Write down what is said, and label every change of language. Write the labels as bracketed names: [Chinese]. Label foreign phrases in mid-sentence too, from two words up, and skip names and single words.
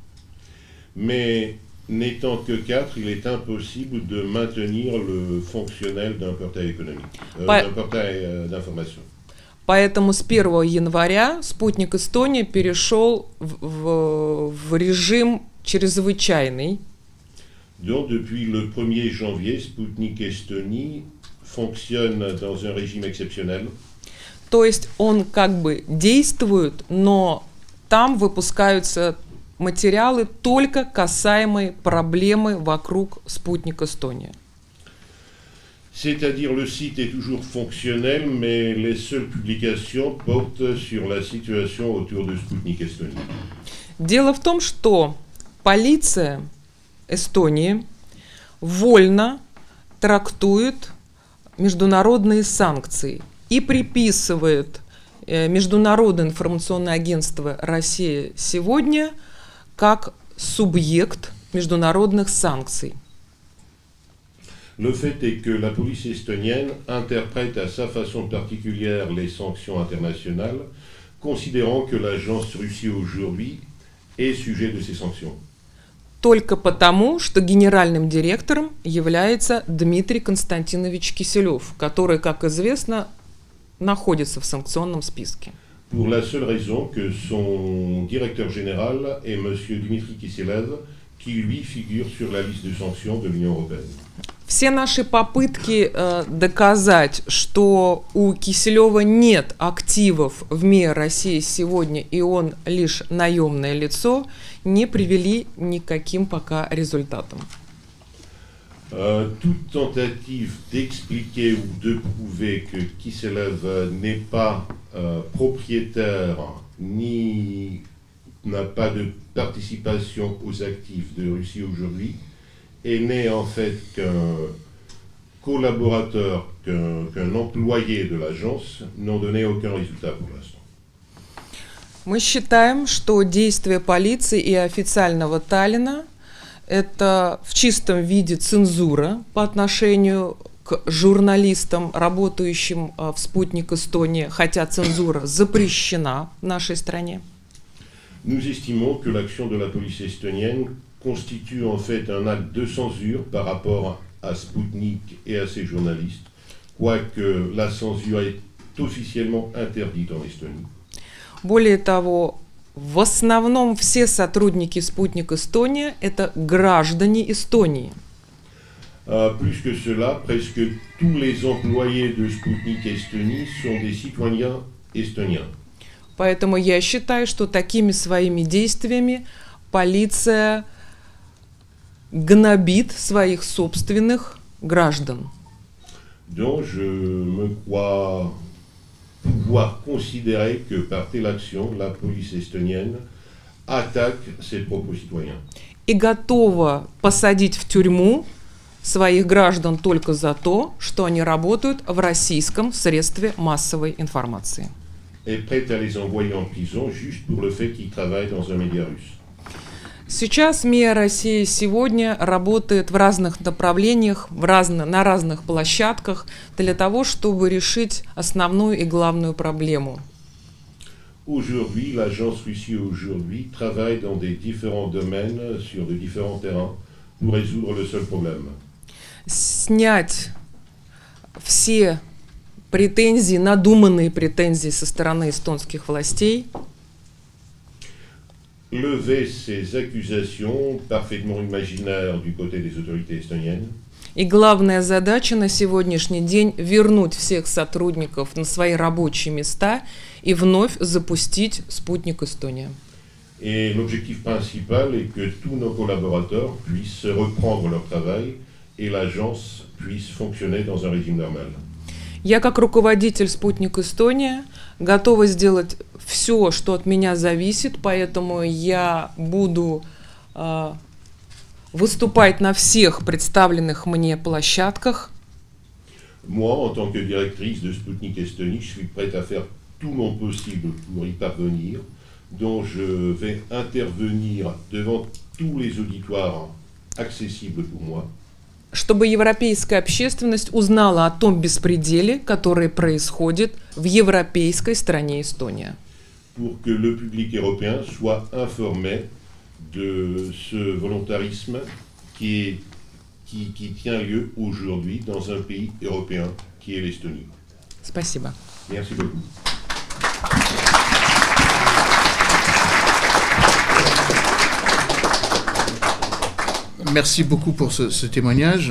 [French] Mais n'étant que 4, il est impossible de maintenir le fonctionnel d'un portail économique, d'un portail d'information. [Russian] Поэтому с 1 января «Спутник Эстония» перешел в режим чрезвычайный. [French] Donc, depuis le 1er janvier, Sputnik Estonie fonctionne dans un régime exceptionnel. [Russian] То есть он как бы действует, но там выпускаются материалы, только касаемые проблемы вокруг «Спутник Эстония». [French] C'est-à-dire le site est toujours fonctionnel, mais les seules publications portent sur la situation autour de Sputnik Estonie. [Russian] Дело в том, что полиция Эстонии вольно трактует международные санкции и приписывает Международное информационное агентство «Россия сегодня» как субъект международных санкций. [French] Le fait est que la police estonienne interprète à sa façon particulière les sanctions internationales, considérant que l'agence Russie aujourd'hui est sujet de ces sanctions. [Russian] Только потому, что генеральным директором является Дмитрий Константинович Киселев, который, как известно, находится в санкционном списке. [French] Pour la seule raison que son directeur général est M. Dmitry Kiselev, qui lui figure sur la liste de sanctions de l'Union européenne. [Russian] Все наши попытки доказать, что у Киселева нет активов в МИА «Россия сегодня» и он лишь наемное лицо, не привели никаким пока результатам. [French] Toute tentative d'expliquer ou de prouver que Kiselev n'est pas propriétaire ni n'a pas de participation aux actifs de Russie aujourd'hui et n'est en fait qu'un collaborateur, qu'un employé de l'agence, n'ont donné aucun résultat pour l'instant. [Russian] Мы считаем, что действия полиции и официального Таллина – это в чистом виде цензура по отношению к журналистам, работающим в «Спутник Эстония», хотя цензура запрещена в нашей стране. [French] Nous estimons que l'action de la police estonienne constitue en fait un acte de censure par rapport à Sputnik et à ses journalistes, quoique la censure est officiellement interdite en Estonie. [Russian] Более того, в основном все сотрудники «Спутник Эстония» – это граждане Эстонии. [French] Plus que cela, presque tous les employés de Sputnik Estonie sont des citoyens estoniens. [Russian] Поэтому я считаю, что такими своими действиями полиция гнобит своих собственных граждан. [French] Donc je me crois pouvoir considérer que par telle action, la police estonienne attaque ses propres citoyens. [Russian] И готова посадить в тюрьму своих граждан только за то, что они работают в российском средстве массовой информации. [French] Est prête à les envoyer en prison juste pour le fait qu'ils travaillent dans un média russe. [Russian] Сейчас МИА России сегодня работает в разных направлениях, на разных площадках для того, чтобы решить основную и главную проблему. [French] Aujourd'hui, l'agence Russie aujourd'hui travaille dans des différents domaines, sur de différents terrains, pour résoudre le seul problème. [Russian] Снять все претензии, надуманные претензии со стороны эстонских властей, [French] Lever ces accusations parfaitement imaginaires du côté des autorités estoniennes. [Russian] и главная задача на сегодняшний день — вернуть всех сотрудников на свои рабочие места и вновь запустить «Спутник Эстония». [French] Et l'objectif principal est que tous nos collaborateurs puissent reprendre leur travail et l'agence puisse fonctionner dans un régime normal. [Russian] Я, как руководитель «Спутник Эстония», готова сделать все, что от меня зависит, поэтому я буду выступать на всех представленных мне площадках. [French] Moi, en tant que directrice de Sputnik Estonie, je suis prête à faire tout mon possible pour y parvenir, dont je vais intervenir devant tous les auditoires accessibles pour moi. [Russian] Чтобы европейская общественность узнала о том беспределе, который происходит в европейской стране Эстония. [French] Pour que le public européen soit informé de ce volontarisme qui tient lieu aujourd'hui dans un pays européen qui est l'Estonie. [Russian] Спасибо. [French] Merci beaucoup. Merci beaucoup pour ce témoignage.